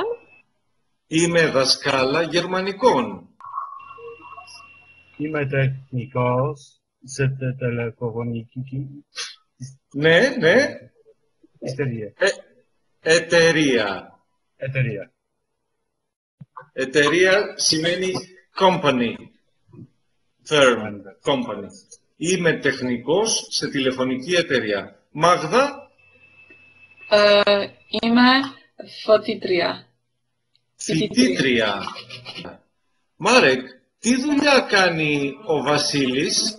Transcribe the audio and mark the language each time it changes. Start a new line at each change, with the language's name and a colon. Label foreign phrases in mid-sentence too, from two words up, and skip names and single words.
Greek: Είμαι δασκάλα γερμανικών. Είμαι τεχνικός σε τηλεκομονική. Ναι. Εταιρεία. Εταιρεία σημαίνει company.
English: Firm, company.
Greek: Είμαι τεχνικός σε τηλεφωνική εταιρεία. Μάγδα? Είμαι φοιτήτρια. Φοιτήτρια. Μάρεκ, τι δουλειά κάνει ο Βασίλης?